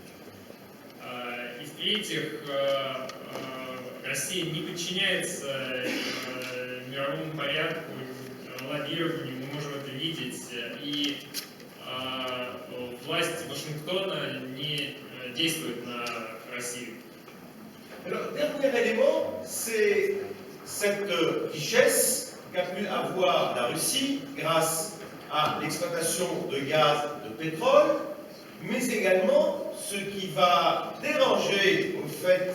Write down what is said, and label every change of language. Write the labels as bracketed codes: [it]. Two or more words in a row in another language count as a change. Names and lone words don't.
[ru] И в-третьих, Россия не подчиняется мировому порядку, лоббированию, мы можем это видеть, и власть Вашингтона не действует на Россию. [fr] Alors, dernier élément, c'est cette richesse qu'a pu avoir la Russie grâce à l'exploitation de gaz, de pétrole, mais également ce qui va déranger au fait